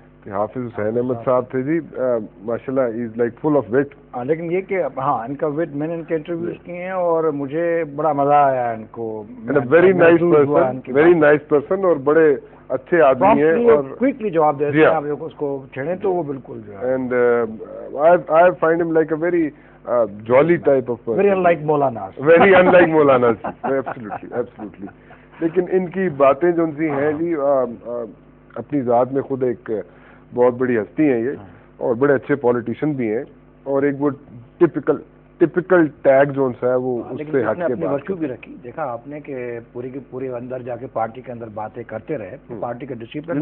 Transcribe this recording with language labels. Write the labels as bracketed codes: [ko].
[ur] حافظ حسین احمد صاحب تھے جی, ماشاءاللہ [en] Is like full of wit. [ur] لیکن یہ کہ ہاں ان کا وٹ میں نے ان کے انٹرویوز کیے ہیں اور مجھے بڑا مزہ آیا ان کو. [en] very nice person, very nice person, [ur] اور بڑے اچھے آدمی ہیں اور کوئکلی جواب دیتے ہیں. آپ اس کو چھیڑیں تو وہ بالکل جو ہے, [en] And I find him like a very jolly type of person. Very unlike maulana. Very unlike maulana. Absolutely, absolutely. [ur] لیکن ان کی باتیں جو ان سی ہیں جی, اپنی ذات میں خود ایک بہت بڑی ہستی ہیں یہ, اور بڑے اچھے پولیٹیشین بھی ہیں, اور ایک وہ ٹپکل ٹیگ جو ان سا ہے وہ اس سے ہٹ کے بات ورچو بھی رکھی. دیکھا آپ نے کہ پوری کی پوری اندر جا کے پارٹی کے اندر باتیں کرتے رہے, پارٹی کا ڈسپلن